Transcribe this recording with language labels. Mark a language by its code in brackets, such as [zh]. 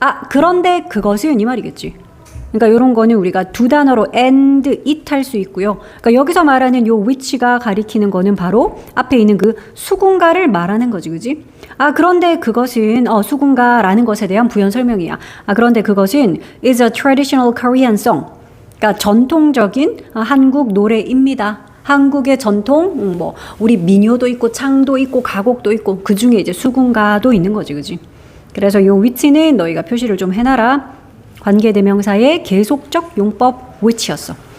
[ko] 그런데 그것은 이 말이겠지. 그러니까 이런 거는 우리가 두 단어로 [en] and, it [ko] 할 수 있고요. 그러니까 여기서 말하는 요 which가 가리키는 거는 바로 앞에 있는 그 수군가를 말하는 거지, 그지? 그런데 그것은 수군가라는 것에 대한 부연 설명이야. 그런데 그것은 [en] is a traditional Korean song. [ko] 그러니까 전통적인 한국 노래입니다. 한국의 전통, 우리 민요도 있고 창도 있고 가곡도 있고 그 중에 이제 수군가도 있는 거지, 그지? 그래서 요 which는 너희가 표시를 좀 해놔라. 관계대명사의 계속적 용법 which였어.